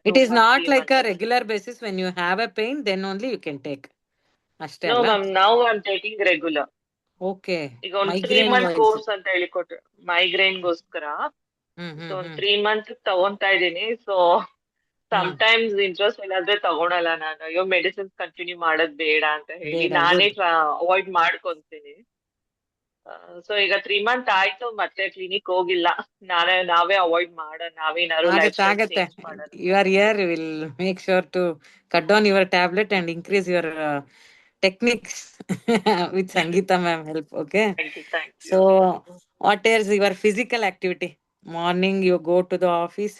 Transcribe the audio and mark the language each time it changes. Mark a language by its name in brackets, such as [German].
[English] It is not like a regular basis. When you have a pain then only you can take. [Kannada] ಅಷ್ಟೇ ಅಲ್ಲ? [English] No ma'am, now I'm taking regular. Okay. [Kannada] ಈಗ ಒಂದು 3 month course ಅಂತ ಹೇಳಿ ಕೊಟ್ರು ಮೈಗ್ರೇನ್ಗೋಸ್ಕರ. So 3 months ತಗೊಂತಾ ಇದೀನಿ. So sometimes interest ಇಲ್ಲಾದ್ರೆ ತಗೊಳಲ್ಲ ನಾನು. ಅಯ್ಯೋ ಮೆಡಿಸಿನ್ಸ್ ಕಂಟಿನ್ಯೂ ಮಾಡೋದ್ ಬೇಡ ಅಂತ ಹೇಳಿ ನಾನೇ ಅವಾಯ್ಡ್ ಮಾಡ್ಕೊಂತೀನಿ. ಸೊ ಈಗ 3 months ಆಯ್ತು, ಮತ್ತೆ ಕ್ಲಿನಿಕ್ ಹೋಗಿಲ್ಲ. ನಾವೇ ಅವಾಯ್ಡ್ ಮಾಡೋಣ, ನಾವೇನಾದ್ರು ಆಗತ್ತೆ. [English] You are here, will make sure to cut down your tablet and increase your techniques with Sangeeta ma'am help. Okay. Thank you, thank you. So, what is your physical activity? Morning, you go to the office.